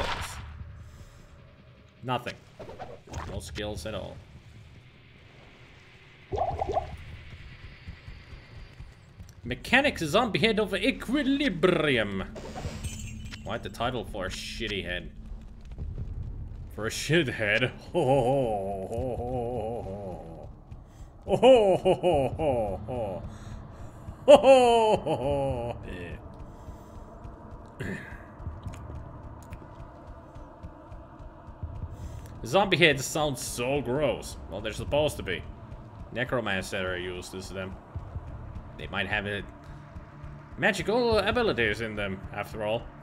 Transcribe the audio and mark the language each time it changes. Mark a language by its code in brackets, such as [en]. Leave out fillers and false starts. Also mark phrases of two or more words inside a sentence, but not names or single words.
[en] Nothing. No skills at all. Mechanics zombie head of equilibrium. Quite the title for a shitty head. For a shithead. Ho ho ho ho ho ho. Ho ho ho ho ho. Ho ho ho ho. Zombie heads sound so gross. Well, they're supposed to be. Necromancer used to them. They might have magical abilities in them, after all.